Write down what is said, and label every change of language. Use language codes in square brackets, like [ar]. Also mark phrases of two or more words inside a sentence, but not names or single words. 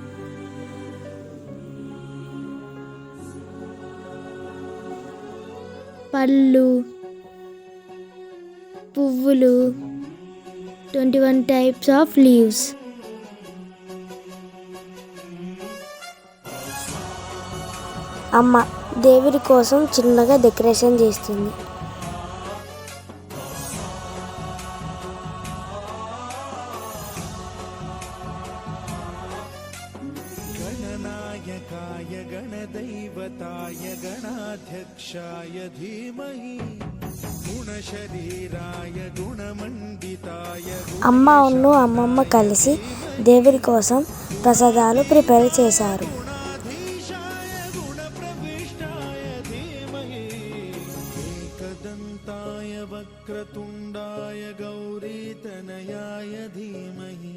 [te] పళ్ళు, పువ్వులు, 21 [en] types of leaves. [te] అమ్మ దేవుడి కోసం చిన్నగా డెకరేషన్ చేస్తుంది. [sa] गणनायकाय गणदैवताय गणाध्यक्षाय धीमहि गुणशरीराय गुणमण्डिताय. [te] అమ్మ అమ్మమ్మ కలిసి దేవుడి కోసం ప్రసాదాలు ప్రిపేర్ చేశారు. [sa] गुणाधीशाय गुणप्रविष्टाय धीमहि एकदन्ताय वक्रतुण्डाय गौरीतनयाय धीमहि.